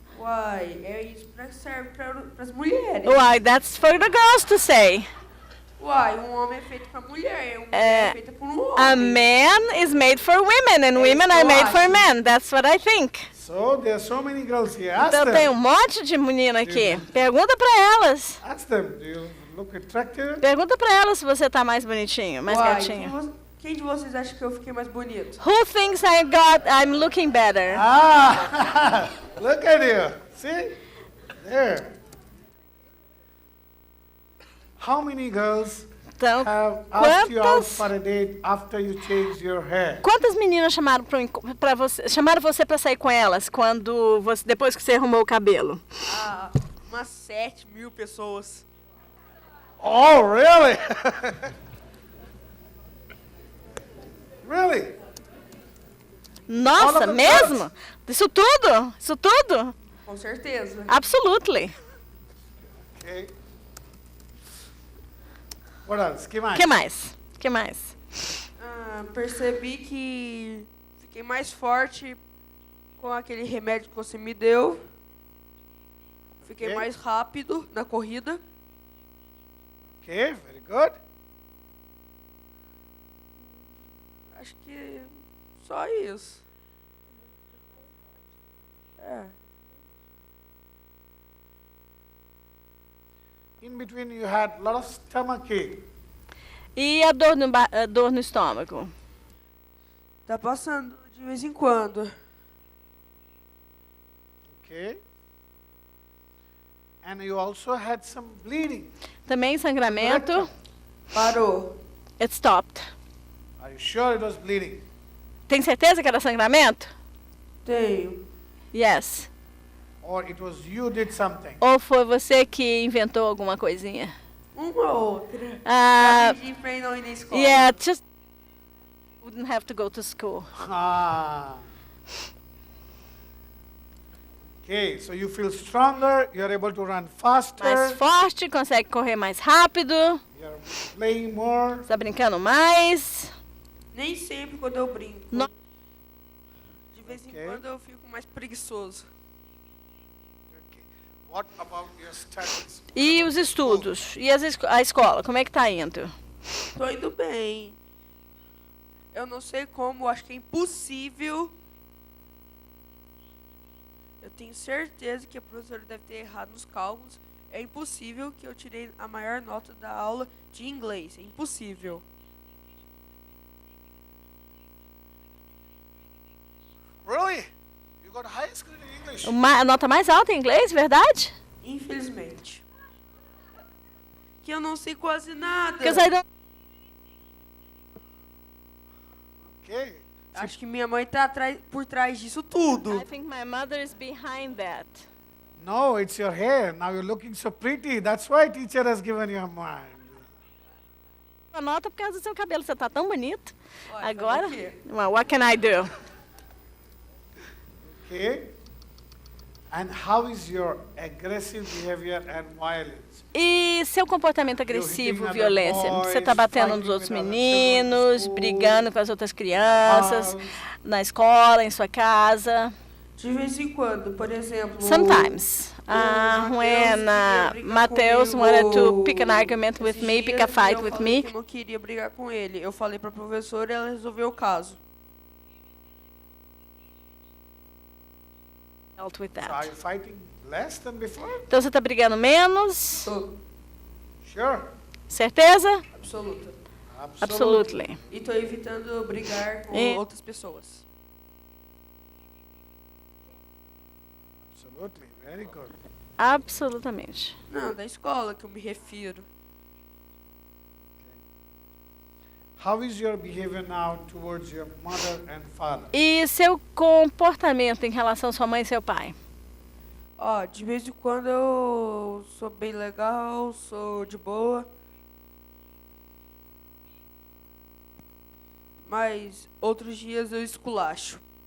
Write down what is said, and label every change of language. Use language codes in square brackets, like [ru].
[pt] Uai, é isso pra serve para as mulheres. [en] Why, that's for the girls to say. [pt] Uai, um homem é feito pra mulher, uma mulher é feita por um [en] A [pt] homem. [en] man is made for women and women are made for men. That's what I think. So there are so many girls here. Ask [pt] Então tem [en] them. [pt] um monte de menina aqui. Pergunta pra elas. [en] Ask them. Do you look attractive? [pt] Pergunta pra elas se você tá mais bonitinho, mais Uai, gatinho. quem de vocês acha que eu fiquei mais bonito? [en] Who thinks I'm looking better? Ah, look at you. See? There. How many girls [pt] Então, [en] have asked you out [pt] quantas, [en] for a date after you changed your hair? [pt] quantas meninas chamaram chamaram você pra sair com elas quando depois que você arrumou o cabelo? Ah, umas 7.000 pessoas. [en] Oh, really? Really? All [pt] Nossa, [en] of the [pt] mesmo? [en] girls? [pt] Isso tudo? Isso tudo? Com certeza. [en] Absolutely. Okay. What else? [pt] Que mais? Que mais? Que mais? Percebi que fiquei mais forte com aquele remédio que você me deu. Fiquei [en] Ok. [pt] mais rápido na corrida. [en] Okay, very good. [pt] Acho que só isso. É. [en] In between you had a lot of stomach ache. [pt] E a dor no estômago? Tá passando de vez em quando. [en] Okay. And you also had some bleeding. [pt] Também sangramento? Parou. [en] It stopped. Are you sure it was bleeding? [pt] Tem certeza que era sangramento? Tenho. [en] Yes. Or it was you did something? [pt] Ou foi você que inventou alguma coisinha? Uma ou outra. Ah, Já pedi pra ir não ir na escola. [en] yeah, just wouldn't have to go to school. Ah. Okay, so you feel stronger, you're able to run faster, [pt] Mais forte, consegue correr mais rápido, [en] you're playing more. [pt] está brincando mais. Nem sempre quando eu brinco. [en] No- [pt] De vez em [en] Ok. [pt] quando eu fico mais preguiçoso. [en] Okay. What about your studies? [pt] E os estudos? E a escola, como é que tá indo? Tô indo bem. Eu não sei como, acho que é impossível. Eu tenho certeza que a professora deve ter errado nos cálculos. É impossível que eu tirei a maior nota da aula de inglês. É impossível. [en] Really? You got highest grade in English? [pt] A nota mais alta em inglês, verdade? Infelizmente. Que eu não sei quase nada. [en] Because I don't... Okay. [pt] Acho que minha mãe tá por trás disso tudo. [en] I think my mother is behind that. No, it's your hair. Now you're looking so pretty. That's why teacher has given you a mind. [pt] A nota por causa do seu cabelo, você tá tão bonito. Olha, Agora, fazer o quê? [en] well, what can I do? Okay. And how is your aggressive behavior and violence? [pt] E seu comportamento agressivo, [en] hitting other [pt] violência? Você tá [en] boys, [pt] batendo nos [en] fighting [pt] outros [en] with other children in [pt] meninos, [en] school, [pt] brigando com as outras crianças, [en] house? [pt] na escola, em sua casa? De vez em quando, por exemplo. [en] Sometimes. When Mateus wanted to pick an argument with me, pick a fight with me, [pt] Eu não queria brigar com ele. Eu falei pra professora e ela resolveu o caso. [en] dealt with So are that. you fighting less than before? [pt] Então você tá brigando menos? Tô. [en] Sure. [pt] Certeza? Absoluta. [en] Absolutely. [pt] E tô evitando brigar com E- outras pessoas. [en] Absolutely. Very good. [pt] Absolutamente. Não, da escola que eu me refiro. [en] How is your behavior now towards your mother and father? [pt] E seu comportamento em relação à sua mãe e seu pai? Ó, de vez em quando eu sou bem legal, sou de boa. Mas outros dias eu esculacho.